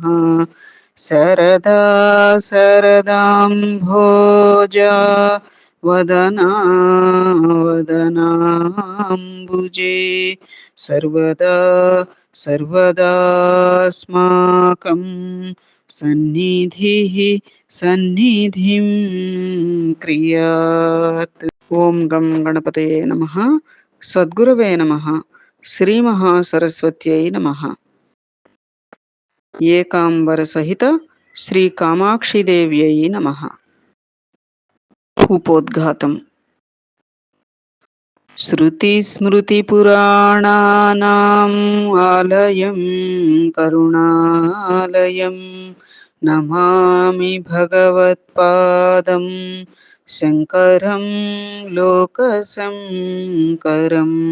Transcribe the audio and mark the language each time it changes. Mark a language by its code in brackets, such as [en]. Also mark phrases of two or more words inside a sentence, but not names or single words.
[sa] सरदा सरदाम्भोजा वदना वदनाम्बुजे सर्वदा सर्वदास्माकं सन्निधिः सन्निधिं क्रियात्। ఓం గం గణపతయే నమః. సద్గురవే నమః. శ్రీ మహాసరస్వత్యై నమః. ఏకాంబర సహిత శ్రీ కామాక్షిదేవ్యై నమః. [te] ఉపోద్ఘాతం. [sa] శృతిస్మృతిపురాణానాం ఆలయం కరుణాలయం నమామి భగవత్పాదం శంకరం లోకశంకరం.